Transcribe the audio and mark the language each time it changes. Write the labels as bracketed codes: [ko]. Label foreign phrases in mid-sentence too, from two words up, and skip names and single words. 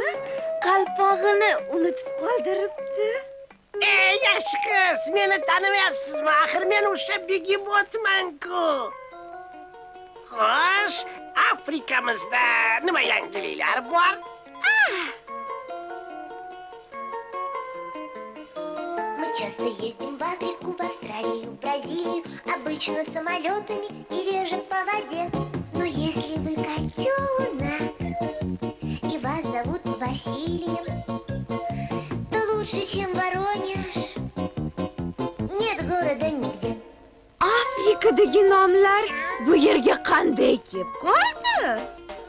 [uz] Qalpog'ini unutib qoldiribdi. Yaxshi qiz, meni tanimayapsizmi? Axir men o'sha begemotman-ku. Xo'sh, Afrikamizda nima yangiliklar bor? [ru] Мы часто ездим в Африку, в Австралию, в Бразилию, обычно самолетами и реже по воде. Но если вы котенок и вас зовут Василием, то лучше, чем Воронеж, нет города nigде. [uz] Afrikadagi nomlar bu yerga qanday kelib qoldi?